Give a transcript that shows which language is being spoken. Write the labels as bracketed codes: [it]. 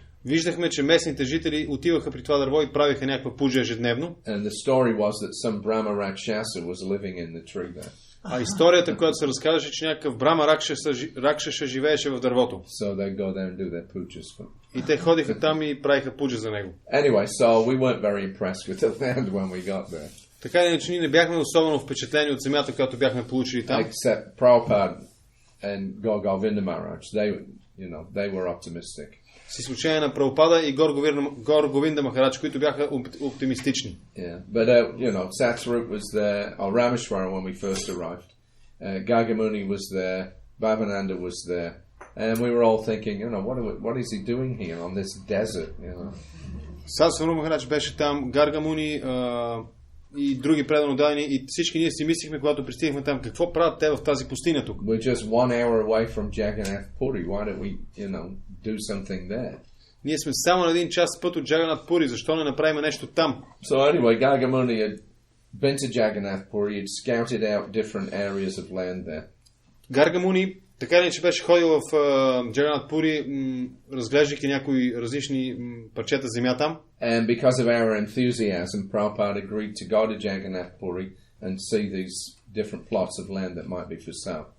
[bg] Виждахме, че местните жители отиваха при това дърво и правиха някаква пуджа ежедневно. [en] And the story was that some Brahma Rakshasa was living in the tree there. [bg] А историята, която се разказваше, че някакъв Брама Ракшаса живееше в дървото. [en] So they go there and do their pujas. [bg] И те ходиха там и правиха пуджа за него. [en] Anyway, so we weren't very impressed with the land when we got there. [bg] Така или иначе, ние не бяхме особено впечатлени от земята, която бяхме получили там. [en] Except Prabhupada and Govinda Maharaj, they were optimistic. [bg] С изключение на Прабхупада и Гор Говинда Махарадж, които бяха оптимистични. [en] Yeah, but Satsvarup was there, or Rameshwara when we first arrived. Gagamuni was there, Bhavananda was there, and we were all thinking, what is he doing here on this desert? [bg] Сатсваруп Махарадж беше там, Гаргамуни и други предано дадени, и всички ние си мислихме, когато пристигнахме там, какво правят те в тази пустиня тук? [en] We're just 1 hour away from Jagannath Puri. Why don't we, do something there? [bg] Ние сме само на 1 час път от Джаганат Пури, защо не направим нещо там? [en] So anyway, Gagamuni had been to Jagannath Puri, he'd scouted out different areas of land there. [bg] Гаргамуни, така ли, че беше ходил в Джаганат Пури, разглеждайки някои различни парчета земя там. [en] And because of our enthusiasm, Prabhupada agreed to go to Jagannath Puri and see these different plots of land that might be for sale.